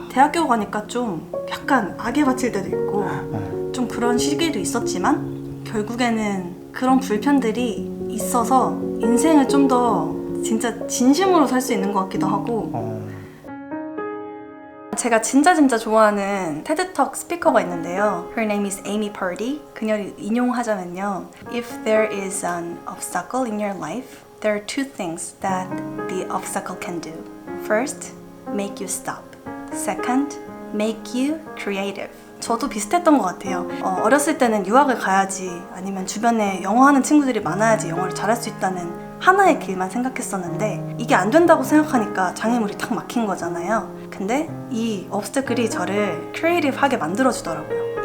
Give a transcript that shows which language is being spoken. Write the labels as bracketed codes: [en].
[ko] 대학교 가니까 좀 약간 악에 바칠 때도 있고 좀 그런 시기도 있었지만, 결국에는 그런 불편들이 있어서 인생을 좀 더 진짜 진심으로 살 수 있는 것 같기도 하고. 제가 진짜 좋아하는 테드톡 스피커가 있는데요. [en] Her name is Amy Purdy. [ko] 그녀를 인용하자면요, [en] If there is an obstacle in your life, there are two things that the obstacle can do. First, make you stop. Second, make you creative. [ko] 저도 비슷했던 것 같아요. 어렸을 때는 유학을 가야지, 아니면 주변에 영어하는 친구들이 많아야지 영어를 잘할 수 있다는 하나의 길만 생각했었는데, 이게 안 된다고 생각하니까 장애물이 탁 막힌 거잖아요. 근데 이 obstacle이 저를 크리에이티브하게 만들어주더라고요.